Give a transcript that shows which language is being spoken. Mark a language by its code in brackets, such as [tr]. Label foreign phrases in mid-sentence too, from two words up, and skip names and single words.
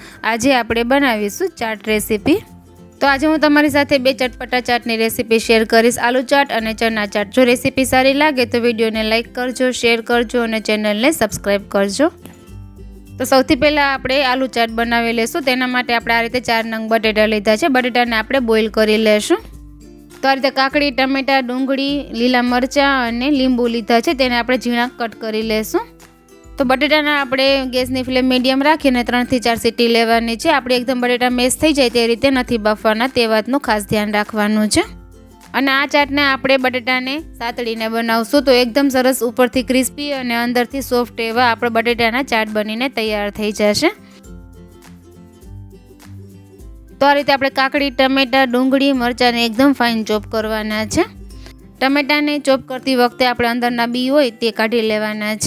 [gu] આજ આપણે બનાવીશું ચાટ રેસિપી। તો આજ હું તમારી સાથે બે ચટપટા ચાટની રેસિપી શેર કરીશ, આલુ ચાટ ઔર ચના ચાટ। જો રેસિપી સારી લાગે તો વિડિયો ને લાઇક કરજો, શેર કરજો ઔર ચેનલ ને સબ્સ્ક્રાઇબ કરજો। તો સૌથી પહેલા આપણે આલુ ચાટ બનાવી લેશું। તેના માટે આપણે આ રીતે 4 નંગ બટેટા લીધા છે। બટેટાને આપણે બોઇલ કરી લેશું। તો આ રીતે કાકડી, ટમેટા, ડુંગળી, લીલા મરચાં અને લીંબુ લીધા છે, તેને આપણે ઝીણા કટ કરી લેશું। તો બટેટાને આપણે ગેસની [en] flame medium [gu] રાખીને 3 થી 4 સીટી લેવાની છે। આપણે એકદમ બટેટા મેશ થઈ જાય તે રીતે નથી બાફવાના, તે વાતનું ખાસ ધ્યાન રાખવાનું છે। અને આ ચાટને આપણે બટેટાને સાતળીને બનાવશું તો એકદમ સરસ ઉપરથી ક્રિસ્પી અને અંદરથી સોફ્ટ એવા આપણે બટેટાના ચાટ બનીને તૈયાર થઈ જશે। તો આ રીતે આપણે કાકડી, ટમેટા, ડુંગળી, મરચાને એકદમ [en] fine chop [gu] કરવાના છે। ટમેટાને ચોપ કરતી વખતે આપણે અંદરના બી હોય તે કાઢી લેવાના છે।